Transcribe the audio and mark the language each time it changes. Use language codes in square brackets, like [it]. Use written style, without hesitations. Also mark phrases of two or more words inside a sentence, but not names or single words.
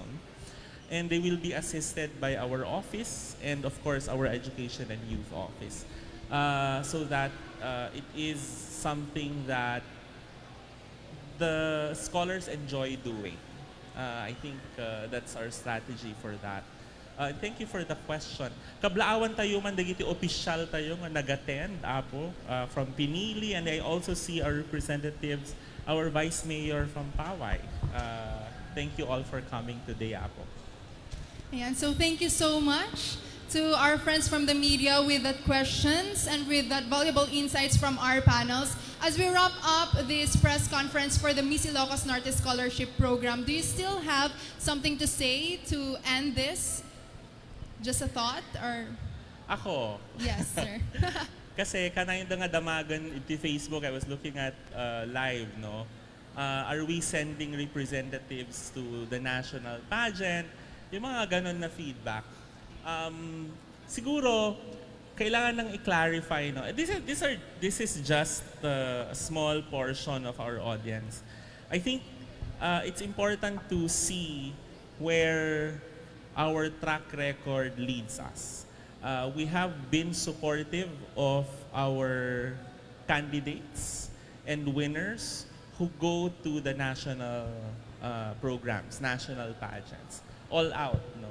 [en] And they will be assisted by our office and, of course, our education and youth office. So that it is something that the scholars enjoy doing. I think that's our strategy for that. Thank you for the question. [ilo] Kablaawan tayo man dagiti official tayo nga nag-attend apo [en] from Pinili, and I also see our representatives, our Vice Mayor from Pawai. Thank you all for coming today, apo. And so thank you so much to our friends from the media with that questions and with that valuable insights from our panels. As we wrap up this press conference for the Miss Ilocos Norte Scholarship Program, do you still have something to say to end this? Just a thought or? [tl] Ako? [en] Yes, sir. [ilo] Kasi kanayon nga damagan iti Facebook, [en] I was looking at live, no? Are we sending representatives to the national pageant? [tl] Yung mga ganon na feedback. Siguro, kailangan nang i-clarify, no? [en] This is just a small portion of our audience. I think it's important to see where our track record leads us. We have been supportive of our candidates and winners who go to the national programs, national pageants, all out, no?